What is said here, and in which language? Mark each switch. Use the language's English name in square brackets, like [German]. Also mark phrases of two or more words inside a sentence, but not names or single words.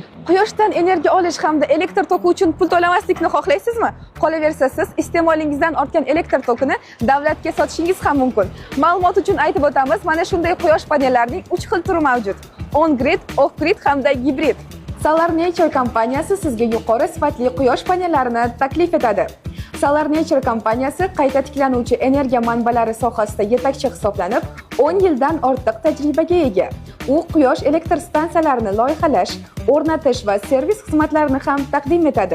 [Uzbek] Quyoshdan energiya olish hamda elektr toki uchun pul to'lamaslikni xohlaysizmi? Qolaversa siz iste'molingizdan ortgan elektr tokini davlatga sotishingiz ham mumkin. Ma'lumot uchun aytib o'tamiz, mana shunday quyosh panellarining 3 xil turi mavjud. [English] On-grid, off-grid [Uzbek] hamda gibrid. Solar Nature kompaniyasi sizga yuqori sifatli quyosh panellarini taklif etadi. Solar Nature kompaniyasi qayta tiklanuvchi energiya manbalari sohasida yetakchi hisoblanib, 10 yildan ortiq tajribaga ega. U quyosh elektr stansiyalarini loyihalash, o'rnatish va servis xizmatlarini ham taqdim etadi.